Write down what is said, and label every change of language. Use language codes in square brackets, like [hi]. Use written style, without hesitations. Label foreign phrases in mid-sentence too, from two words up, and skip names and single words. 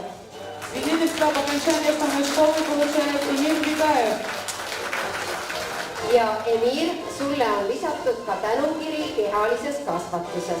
[ru] Свидетельство об окончании основной школы получает Эмир Бегаев. [et] Ja Emir, sulle on lisatud ka tänukiri kehalises kasvatuses.